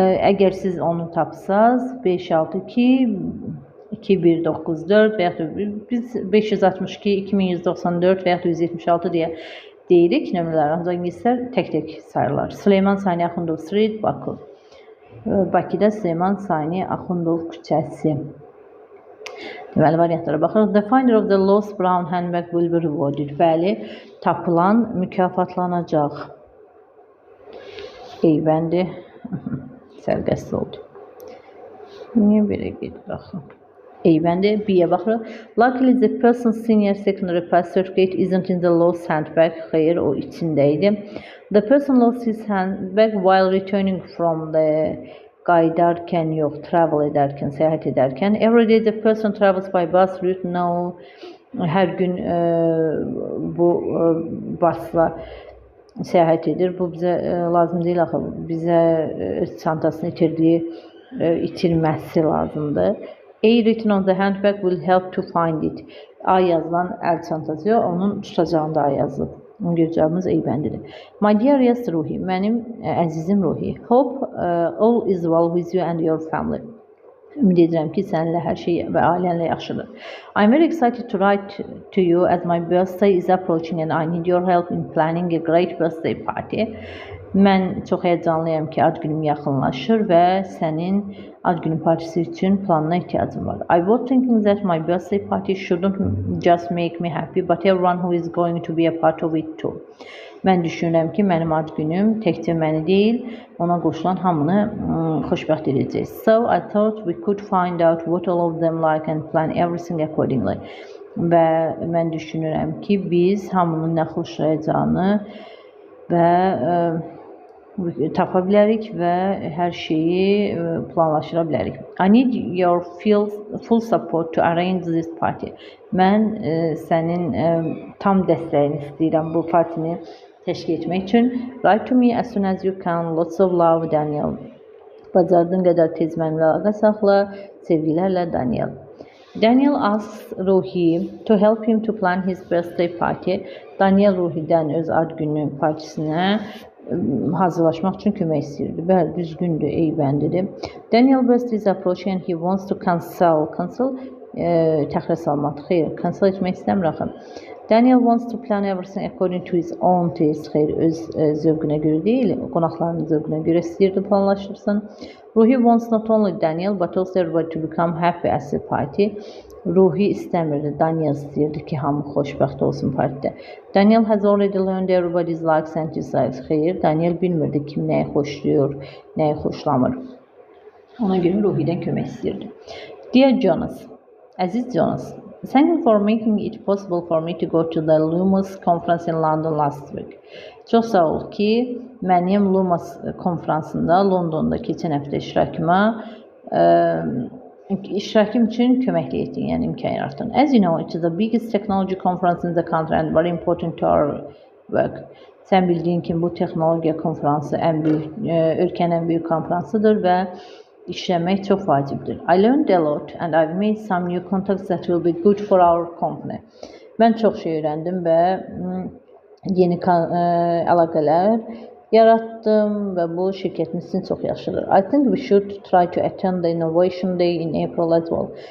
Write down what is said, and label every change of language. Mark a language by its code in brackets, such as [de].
[az] Əgər siz onu tapsaz 562 2194 və yaxud biz 562 2194 və yaxud 176 deyə deyirik nömrələr, ancaq ingilislər tək-tək sayırlar. Süleyman Sani Axundov Street, Bakı. Bakıda Süleyman Sani Axundov küçəsi. Deməli, variantlara baxırıq. [en] The finder of the lost brown handbag will be rewarded. [az] Bəli, tapılan mükafatlanacaq. Eybəndi. Sərqəsli oldu. Niyə belə gedir axı? Eybəndi. B-yə baxırıq. [en] Luckily, the person's senior secondary pass certificate isn't in the lost handbag. [az] Xeyr, o içindəydi. [en] The person lost his handbag while returning from the [az] qayıdarkən yox, travel edərkən, səyahət edərkən. [en] Every day the person travels by bus route No. [az] Hər gün bu basla səyahət edir. Bu bizə lazım deyil axı. Bizə çantasını itirməsi lazımdır. [en] A written on the handbag will help to find it. [az] A yazılan əl çantası, onun tutacağında A yazılıb. Onun görəcəyimiz Eybəndidir. [en] My dearest Ruhi, [az] mənim əzizim Ruhi. [en] Hope all is well with you and your family. [az] Ümid edirəm ki, səninlə hər şey və ailənlə yaxşıdır. [en] I'm very excited to write to you as my birthday is approaching and I need your help in planning a great birthday party. [az] Mən çox həyəcanlıyam ki, ad günüm yaxınlaşır və sənin ad günü partisi üçün planına ehtiyacım var. [en] I was thinking that my birthday party shouldn't just make me happy, but everyone who is going to be a part of it too. [az] Mən düşünürəm ki, mənim ad günüm təkcə məni deyil, ona qoşulan hamını xoşbəxt edəcək. [en] So I thought we could find out what all of them like and plan everything accordingly. [az] Və mən düşünürəm ki, biz hamının nə xoşlayacağını və tapa bilərik və hər şeyi planlaşdıra bilərik. [en] I need your full support to arrange this party. [az] Mən sənin tam dəstəyini istəyirəm bu partini təşkil etmək üçün. [en] Write to me as soon as you can. Lots of love, Daniel. [az] Bacardığın qədər tez mənimlə əlaqə saxla. Sevgilərlə, Daniel. [en] Daniel asks Ruhi to help him to plan his birthday party. [az] Daniel Ruhi'dən öz ad günü partisinə hazırlaşmaq üçün kömək istəyirdi. Bəli, düzgündür, eybəndidir. [en] Daniel West is approaching and he wants to cancel [az] təxirə salmaq. Xeyr, cancel etmək istəmir axı. [en] Daniel wants to plan everything according to his own taste. [az] Xeyr, öz zövqünə görə deyil, qonaqlarının zövqünə görə istəyirdi planlaşdırsın. [en] Ruhi wants not only Daniel but also everybody to become happy as a party. [az] Ruhi istəmirdi, Daniel istəyirdi ki, hamı xoşbəxt olsun partidə. [en] Daniel has already learned everybody's likes and dislikes. [az] Xeyr, Daniel bilmirdi kim nəyi xoşlayır, nəyi xoşlamır. Ona görə Ruhidən kömək istəyirdi. [en] Dear Jonas, [az] Əziz Jonas, [en] thank you for making it possible for me to go to the Lumos conference in London last week. [az] Çox sağ ol ki, mənim Lumos konfransında Londonda keçən həftə iştirakım üçün köməklik etdin, yəni imkan yaratdın. [en] As you know, it is the biggest technology conference in the country and very important to our work. [az] Sən bildiyin kimi bu texnologiya konfransı ölkənin ən böyük konfransıdır və işləmək çox vacibdir. [en] I learned a lot and I've made some new contacts that will be good for our company. [az] Mən çox şey öyrəndim və yeni əlaqələr yaratdım və bu şirkətimiz üçün çox yaxşıdır. [en] I think we should try to attend the Innovation Day in April as well.